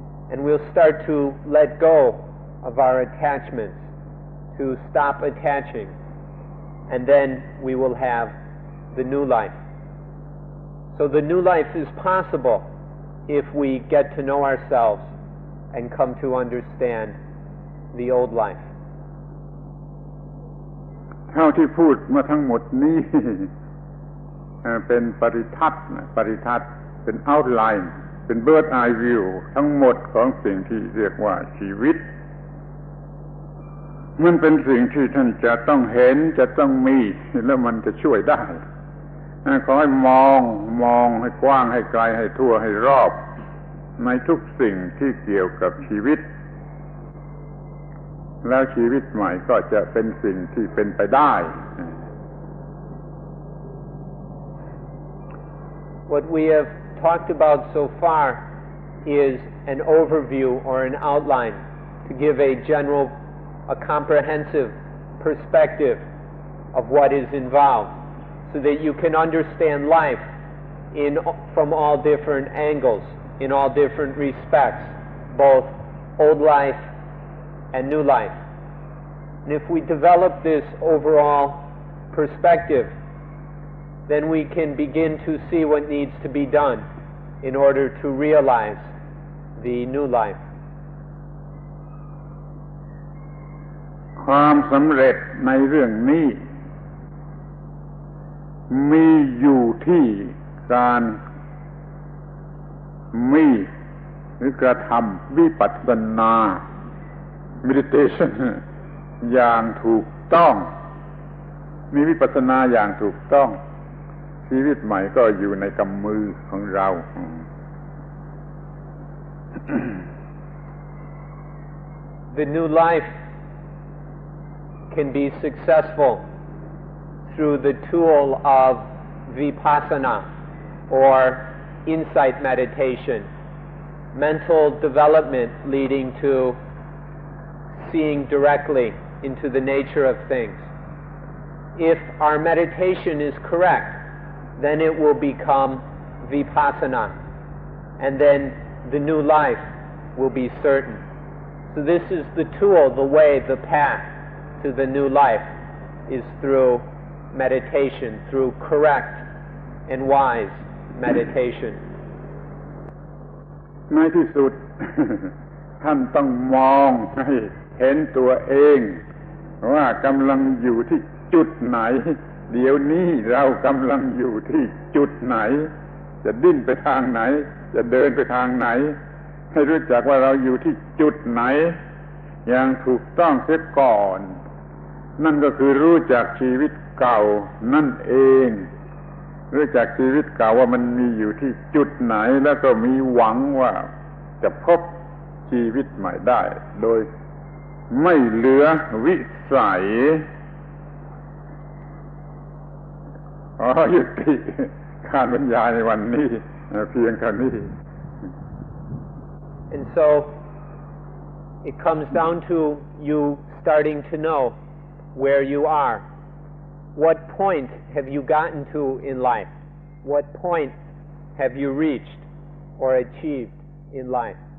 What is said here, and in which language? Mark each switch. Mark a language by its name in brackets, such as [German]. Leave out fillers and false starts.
[English] And we'll start to let go of our attachments, to stop attaching. And then we will have the new life. So the new life is possible if we get to know ourselves and come to understand the old life. [Thai] เท่าที่พูดมาทั้งหมดนี้ เป็นปริทัศน์เป็น outline เป็น [English] bird eye view [Thai] ทั้งหมดของสิ่งที่เรียกว่าชีวิต มันเป็นสิ่งที่ท่านจะต้องเห็นจะต้องมีแล้วมันจะช่วยได้ขอให้มองให้กว้างให้ไกลให้ทั่วให้รอบในทุกสิ่งที่เกี่ยวกับชีวิตแล้วชีวิตใหม่ก็จะเป็นสิ่งที่เป็นไปได้ [English] What we have talked about so far is an overview or an outline to give a comprehensive perspective of what is involved so that you can understand life from all different angles, in all different respects, both old life and new life. And if we develop this overall perspective, then we can begin to see what needs to be done in order to realize the new life. [Thai] ความสำเร็จในเรื่องนี้มีอยู่ที่การมีหรือกระทำวิปัสสนา meditation อย่างถูกต้องมีวิปัสสนาอย่างถูกต้องชีวิตใหม่ก็อยู่ในกำมือของเรา [English] The new life can be successful through the tool of vipassana or insight meditation, mental development leading to seeing directly into the nature of things. If our meditation is correct, then it will become vipassana, and then the new life will be certain. So this is the tool, the way, the path to the new life is through meditation, through correct and wise meditation. [Thai] ในที่สุด ท่านต้องมองให้เห็นตัวเองว่ากำลังอยู่ที่จุดไหนเดี๋ยวนี้เรากำลังอยู่ที่จุดไหนจะดิ้นไปทางไหนจะเดินไปทางไหนให้รู้จักว่าเราอยู่ที่จุดไหน อย่างถูกต้องเสียก่อนนั่นก็คือรู้จักชีวิตเก่านั่นเองรู้จักชีวิตเก่าว่ามันมีอยู่ที่จุดไหนแล้วก็มีหวังว่าจะพบชีวิตใหม่ได้โดยไม่เหลือวิสัยยุติการบรรยายในวันนี้เพียงเท่านี้ [English] And so it comes down to you starting to know where you are. What point have you gotten to in life? What point have you reached or achieved in life?